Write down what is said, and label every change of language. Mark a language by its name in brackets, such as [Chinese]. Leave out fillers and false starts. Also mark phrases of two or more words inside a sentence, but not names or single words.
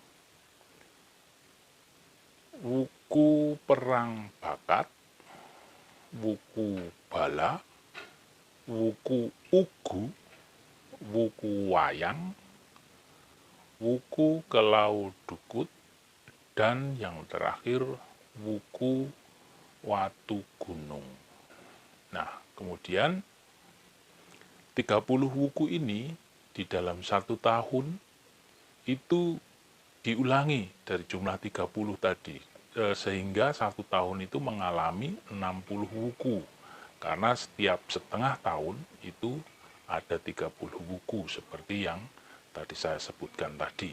[Indonesian] wuku perang bakat, wuku bala, wuku ugu, Wuku Wayang, Wuku Kelau Dukut, dan yang terakhir Wuku Watu Gunung. Nah, kemudian 30 wuku ini di dalam 1 tahun itu diulangi dari jumlah 30 tadi, sehingga 1 tahun itu mengalami 60 wuku, karena setiap setengah tahun itu ada 30 wuku seperti yang tadi saya sebutkan tadi.